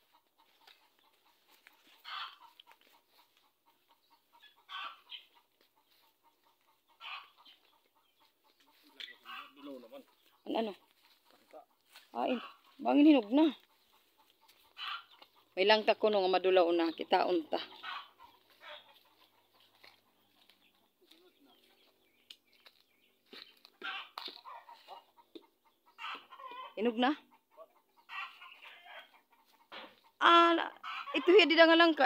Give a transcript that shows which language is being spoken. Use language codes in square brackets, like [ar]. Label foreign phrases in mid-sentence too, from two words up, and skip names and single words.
[war] Ano? Ay, bangin hinog na. May langka ko nga madulaw na. Kitaon ta. Hinog na? Ito hiya di nga langka.